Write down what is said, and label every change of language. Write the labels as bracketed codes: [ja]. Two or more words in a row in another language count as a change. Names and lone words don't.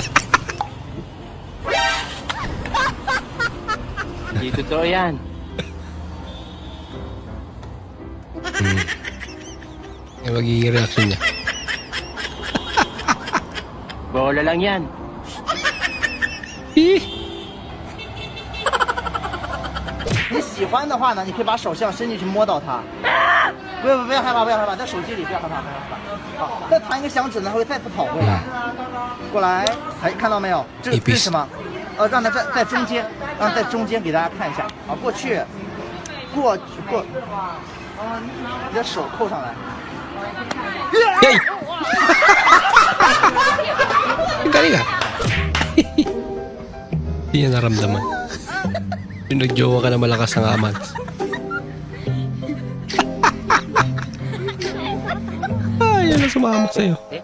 [tl] Hindi totoo yan. Yung magiging reaction niya. Bola lang yan. [zh] 你喜欢的话呢，你可以把手向伸进去摸到它。不要害怕，不要害怕，在手机里不要害怕，不要害怕。好，再弹一个响指呢，它会再次跑回来。过来，哎，看到没有？这是什么？让它在中间，让在中间给大家看一下。好，过去，过，你的手扣上来。 [tl] Hey! Galing ah. Hindi niya naramdaman. Yung nag-jowa ka na malakas ng amats. Yan ang sumama sa'yo.